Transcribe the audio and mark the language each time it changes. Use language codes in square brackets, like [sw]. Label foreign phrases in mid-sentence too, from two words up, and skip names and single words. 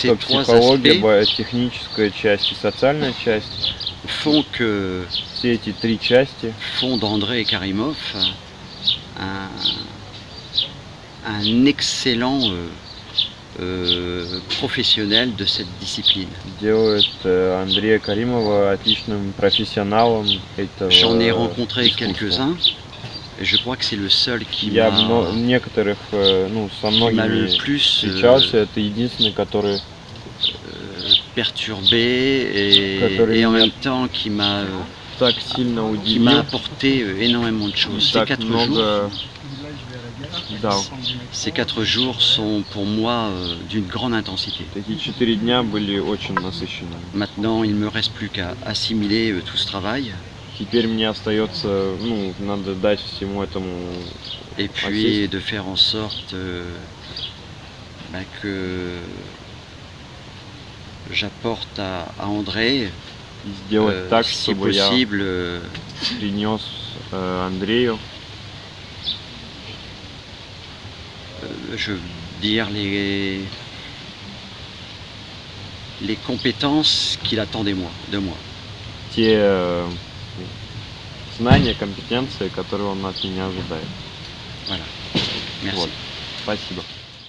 [fr] ces [ru] что [fr] trois [ru] психология, техническая часть и социальная часть, [fr] font que [ru] все эти три части [fr] font d'Andrei Karimov un excellent professionnel de cette discipline. [ru] делают Андрея Каримова отличным профессионалом этого [fr] J'en ai rencontré [ru] искусства. [fr] quelques-uns, et je crois que c'est le seul qui [ru] Я [fr] m'a [ru] некоторых, со многими [fr] le plus [ru] встречался, это единственный, который [fr] perturbé [ru] Который [fr] et en [ru] меня [fr] même temps qui m'a [ru] так сильно [fr] qui m'a [ru] удивил, [fr] apporté énormément de choses. [ru] так много дал. [fr] Ces 4 jours sont pour moi d'une grande intensité. [ru] Такие 4 дня были очень насыщенными. [fr] Maintenant, il ne me reste plus qu'à assimiler tout ce travail [ru] Теперь мне остается, надо дать всему этому [fr] et puis de faire en sorte que j'apporte à André, [ru] и сделать так, [fr] si [ru] чтобы я [fr] possible, [ru] принес Андрею, [fr] je veux dire les compétences qu'il attend de moi. [ru] те знания, компетенции, которые он от меня ожидает. [fr] Voilà. Merci. [ru] Вот. Спасибо.